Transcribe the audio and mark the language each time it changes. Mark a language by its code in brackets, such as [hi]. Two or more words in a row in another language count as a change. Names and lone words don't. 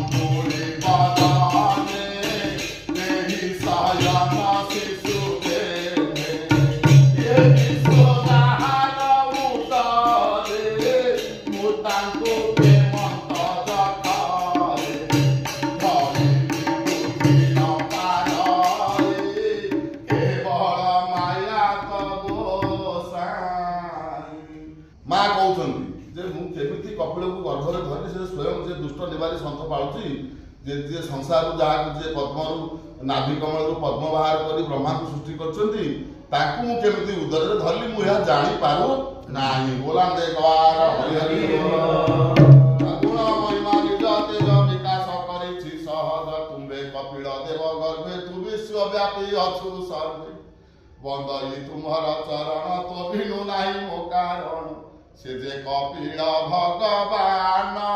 [or] ତୁଲି ବଦନେ ଦେହି ଶୟନ ଶିଶୁଦେହେ ଯେ ବିଶ୍ୱଦାହାର ଉଦରେ ମୁତାଙ୍କୁ ପ୍ରେମନ୍ତ ଜଠରେ ଧରି ବିଭୂତି ନ ପାରେ କେବଳ ମାୟା गोसाई ମା କହୁଛନ୍ତି ଯେ ମୁଁ କେମିତି କପିଳକୁ ଗର୍ଭରେ ଧରି ସେ ସ୍ୱୟଂ ଯେ ଦୁଷ୍ଟ ନିବାରୀ ସନ୍ଥ ପାଳୁଛି ଯେ ଯିଏ ସଂସାରରୁ ଯାହାକୁ ଯିଏ ପଦ୍ମରୁ ନାଭି କମଳରୁ ପଦ୍ମ ବାହାର କରି ବ୍ରହ୍ମାଙ୍କୁ ସୃଷ୍ଟି କରିଛନ୍ତି ତାଙ୍କୁ ମୁଁ କେମିତି ଉଦରରେ ଧରିଲି ମୁଁ ଏହା ଜାଣିପାରୁ ନାହିଁ ବୋଲାନ୍ଦେ ଗବାର ହରିହରି ଗୁଣ ମହିମା ନିଜ ତେଜ ବିକାଶ କରିଛି ସହଜ ତୁମ୍ଭେ କପିଳ ଦେବ ଗର୍ଭେ ତୁ ବିଶ୍ୱବ୍ୟାପୀ ଅଛୁ ସର୍ବେ ବନ୍ଦଇ ତୁମର ଚରଣ ତ ଭିନୁ ନାହିଁ ମୋ କାରଣ ସେ ଯେ କପିଳ ଭଗବାନ